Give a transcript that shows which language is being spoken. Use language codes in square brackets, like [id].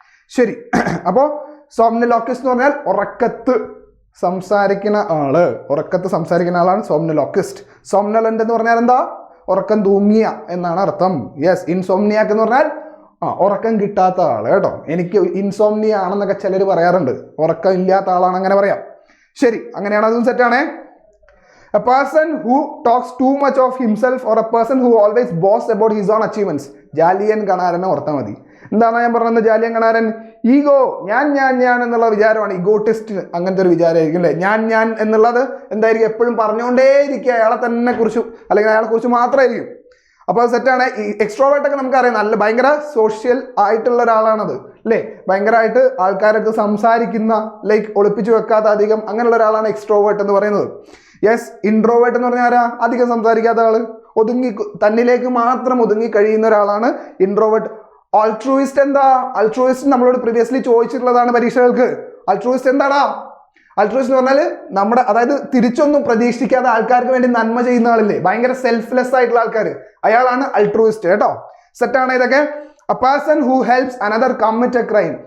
[ml] ശരി, അപ്പോൾ സോംനലോക്കിസ്റ്റ് എന്ന് പറഞ്ഞാൽ ഉറക്കത്ത് സംസാരിക്കുന്ന ആള്. ഉറക്കത്ത് സംസാരിക്കുന്ന ആളാണ് സോംനലോക്കിസ്റ്റ്. സോംനലന്റ് എന്ന് പറഞ്ഞാൽ എന്താ? ഉറക്കം തൂങ്ങിയ എന്നാണ് അർത്ഥം. യെസ്, ഇൻസോംനിയാക്ക് എന്ന് പറഞ്ഞാൽ ഉറക്കം കിട്ടാത്ത ആള് കേട്ടോ. എനിക്ക് ഇൻസോംനിയ ആണെന്നൊക്കെ ചിലർ പറയാറുണ്ട്. ഉറക്കം ഇല്ലാത്ത ആളാണ് അങ്ങനെ പറയാം. ശരി, അങ്ങനെയാണ്. അതും സെറ്റാണേ. [en] A person who talks too much of himself or a person who always boasts about his own achievements. [ml] Jallian കണാരനെ ഓർത്താൽ മതി. എന്താണ് ഞാൻ പറഞ്ഞത്? ജാലിയൻ കണാരൻ ഈഗോ, ഞാൻ എന്നുള്ള വിചാരമാണ്. ഈഗോട്ടിസ്റ്റ് അങ്ങനത്തെ ഒരു വിചാരമായിരിക്കും അല്ലേ? ഞാൻ എന്നുള്ളത് എന്തായിരിക്കും? എപ്പോഴും പറഞ്ഞുകൊണ്ടേയിരിക്കുക. അയാളെ തന്നെ കുറിച്ച് അല്ലെങ്കിൽ അയാളെ കുറിച്ച് മാത്രമായിരിക്കും. അപ്പോൾ അത് സെറ്റാണ്. ഈ എക്സ്ട്രോവേർട്ടൊക്കെ നമുക്കറിയാം, നല്ല ഭയങ്കര സോഷ്യൽ ആയിട്ടുള്ള ഒരാളാണത് അല്ലേ? ഭയങ്കരമായിട്ട് ആൾക്കാരടുത്ത് സംസാരിക്കുന്ന, ലൈക്ക് ഒളിപ്പിച്ചു വെക്കാത്ത അധികം അങ്ങനെയുള്ള ഒരാളാണ് എക്സ്ട്രോവേർട്ട് എന്ന് പറയുന്നത്. യെസ്, ഇൻട്രോവേർട്ട് എന്ന് പറഞ്ഞാൽ ആരാ? അധികം സംസാരിക്കാത്ത ആള്, തന്നിലേക്ക് മാത്രം ഒതുങ്ങി കഴിയുന്ന ഒരാളാണ് ഇൻട്രോവേർട്ട്. ആൾട്രൂയിസ്റ്റ് എന്താ? ആൾട്രൂയിസ്റ്റ് നമ്മളോട് പ്രീവിയസ്ലി ചോദിച്ചിട്ടുള്ളതാണ് പരീക്ഷകൾക്ക്. ആൾട്രൂയിസ്റ്റ് എന്താടാ? ആൾട്രൂയിസ്റ്റ് എന്ന് പറഞ്ഞാൽ നമ്മുടെ, അതായത് തിരിച്ചൊന്നും പ്രതീക്ഷിക്കാതെ ആൾക്കാർക്ക് വേണ്ടി നന്മ ചെയ്യുന്ന ആളില്ലേ? ഭയങ്കര സെൽഫ്ലെസ് ആയിട്ടുള്ള ആൾക്കാർ, അയാളാണ് ആൾട്രൂയിസ്റ്റ് കേട്ടോ. സെറ്റാണ് ഇതൊക്കെ. [en] A person who helps another commit a crime.